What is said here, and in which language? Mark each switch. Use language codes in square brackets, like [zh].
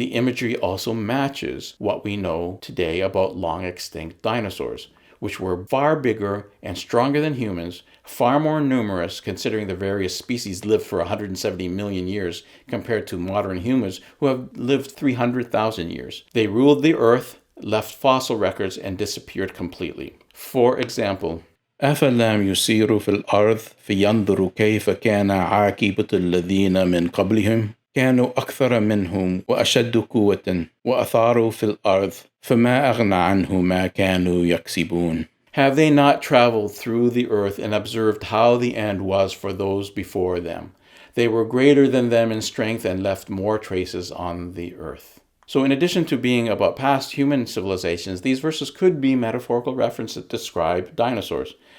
[en] The imagery also matches what we know today about long extinct dinosaurs, which were far bigger and stronger than humans, far more numerous considering the various species lived for 170 million years compared to modern humans who have lived 300,000 years. They ruled the earth, left fossil records, and disappeared completely. For example, [ar] أَفَلَمْ يُسِيرُوا فِي الْأَرْضِ فَيَنْظُرُوا كَيْفَ كَانَ عَاقِبَةُ الَّذِينَ مِنْ قَبْلِهِمْ كانوا أكثر منهم وأشد قوة وأثاروا في الأرض فما أغنى عنه ما كانوا يكسبون. [en] Have they not traveled through the earth and observed how the end was for those before them? They were greater than them in strength and left more traces on the earth. So in addition to being about past human civilizations, these verses could be metaphorical references that describe dinosaurs.